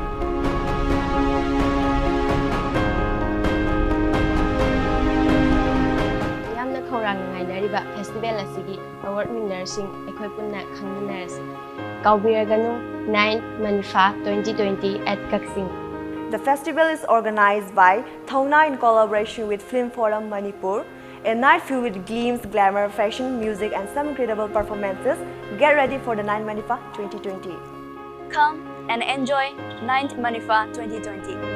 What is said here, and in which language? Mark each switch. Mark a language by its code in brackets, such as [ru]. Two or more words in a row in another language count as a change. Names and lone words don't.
[mni] ꯌꯥꯝꯅ ꯈꯧꯔꯥꯡꯅ ꯉꯥꯏꯅꯔꯤꯕ ꯐꯦꯁꯇꯤꯚꯦꯜ ꯑꯁꯤꯒꯤ [en] award winners [mni] ꯑꯩꯈꯣꯏ ꯄꯨꯟꯅ ꯈꯪꯃꯤꯟꯅꯔꯁꯤ ꯀꯥꯎꯕꯤꯔꯒꯅꯨ [en] 9th Manifa 2020 at KhutSem. The festival is organized by Thauna in collaboration with Film Forum Manipur. A night filled with gleams, glamour, fashion, music and some incredible performances. Get ready for the 9th Manifa 2020. Come and enjoy 9th Manifa 2020.